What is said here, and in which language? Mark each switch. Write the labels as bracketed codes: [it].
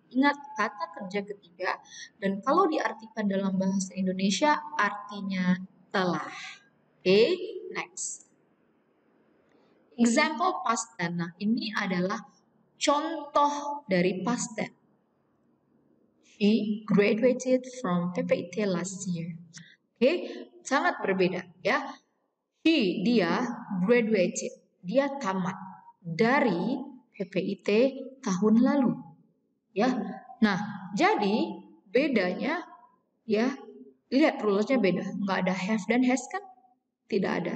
[id] Ingat kata kerja ketiga dan kalau diartikan dalam bahasa Indonesia artinya telah. [en] Oke, next. Example past tense. [id] Nah, ini adalah contoh dari past tense. [en] She graduated from PPIT last year. [id] Oke, sangat berbeda ya. Dia graduated, dia tamat dari PPIT tahun lalu. Ya. Nah, jadi bedanya ya, lihat rulesnya beda. Nggak ada have dan has kan? Tidak ada.